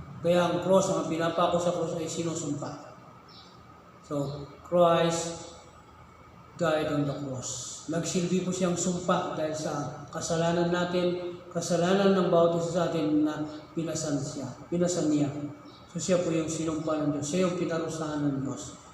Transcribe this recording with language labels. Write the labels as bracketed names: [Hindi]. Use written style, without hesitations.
[Filipino] Kaya ang cross, ang pinapako sa cross ay sinusumpa. [English] So, Christ died on the cross. [Filipino] Nagsilbi po siyang sumpa dahil sa kasalanan natin, kasalanan ng bawat isa sa atin na pinasan niya. So siya po yung sinumpa ng Diyos, siya yung pinarusahan ng Diyos.